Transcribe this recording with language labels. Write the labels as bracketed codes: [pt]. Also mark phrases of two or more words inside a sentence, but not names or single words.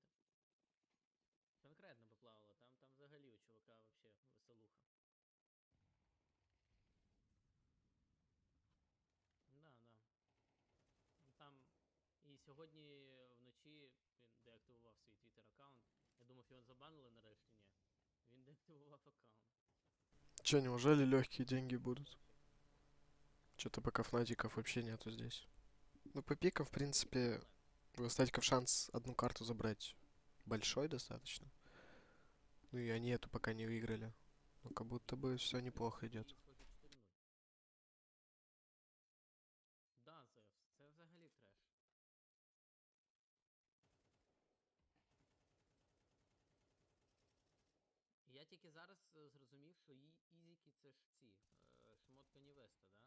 [ru] Конкретно поплавало, там взагалі у чувака вообще веселуха. Да. [uk] Там і сьогодні вночі він деактивував свій твіттер-аккаунт. Я думав, його забанили нарешті, ні. Він деактивував аккаунт. [ru] Че, неужели легкие деньги будут? Вообще. Что-то пока фнатиков вообще нету здесь. Ну, по пикам, в принципе, у статиков шанс одну карту забрать большой достаточно. Ну и они эту пока не выиграли. Ну, как будто бы все неплохо идет. [uk] Схоже 4-0. Да, Зевс, це взагалі треш. Я тільки зараз зрозумів, що ізіки це ж ці шмотка Нівеста, да?